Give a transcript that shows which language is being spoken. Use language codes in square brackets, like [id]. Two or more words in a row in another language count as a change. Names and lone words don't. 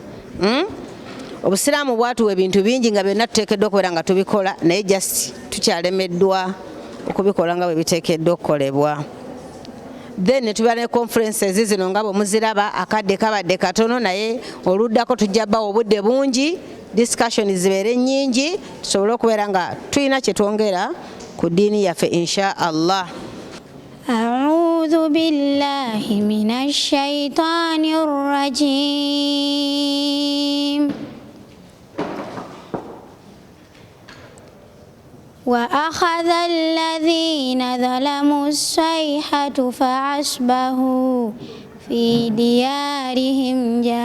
[lg] Obusiraamu bwatuwa ebintu bingi nga byonna tuteekeddwa okubeera nga tubikola, naye just tukyalemeddwa okubikola nga bwe biteekeddwa okukolebwa. Then tuba ne conferences zino nga bwe muziraba, akadde kabadde katono, naye oluddako tujja bawo obudde bungi, discussion zibeere nnyingi, tusobole okubeera nga tulina kye twongera ku ddiini yaffe inshallah. [ar] أعوذ بالله من الشيطان الرجيم. وأخذ الذين ظلموا الصيحة فأصبحوا في ديارهم